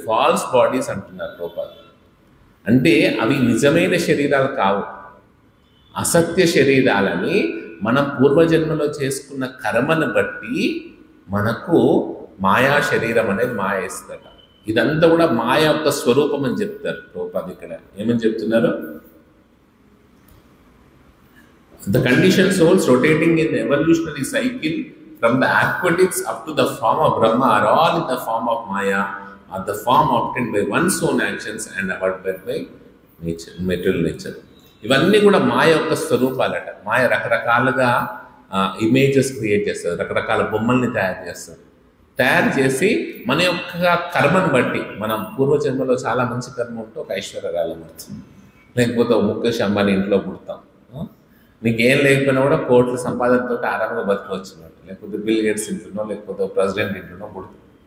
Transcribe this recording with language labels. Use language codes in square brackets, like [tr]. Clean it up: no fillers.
[en] false bodies [te] అంటున్నారు రూపాలు. అంటే అవి నిజమైన శరీరాలు కావు, అసత్య శరీరాలని మనం పూర్వజన్మలో చేసుకున్న కర్మను బట్టి మనకు మాయా శరీరం అనేది మాయ ఇస్తుందట. ఇదంతా కూడా మాయ యొక్క స్వరూపం అని చెప్తారు రూపాలు. ఇక్కడ ఏమని చెప్తున్నారు? [en] The conditioned souls rotating in the evolutionary cycle from the aquatics up to the form of Brahma are all in the form of Maya, or the form obtained by one's own actions and abandoned by nature, material nature. [te] ఇవన్నీ కూడా మాయ యొక్క స్వరూపాలట. మాయ రకరకాలుగా images create చేస్తారు, రకరకాల బొమ్మల్ని తయారు చేసి మన యొక్క కర్మను బట్టి, మనం పూర్వజన్మలో చాలా మంచి కర్మ ఉంటే ఒక ఐశ్వర్యరాలం వస్తుంది, లేకపోతే ఒక ముఖేష్ అంబానీ ఇంట్లో పుడతాం, నీకేం లేకపోయినా కూడా కోట్ల సంపాదనతో ఆరాంగా బతకవచ్చు, లేకపోతే బిల్ గేట్స్ ఇంట్లోనో లేకపోతే ప్రెసిడెంట్ ఇంట్లోనో పుడుతుంది.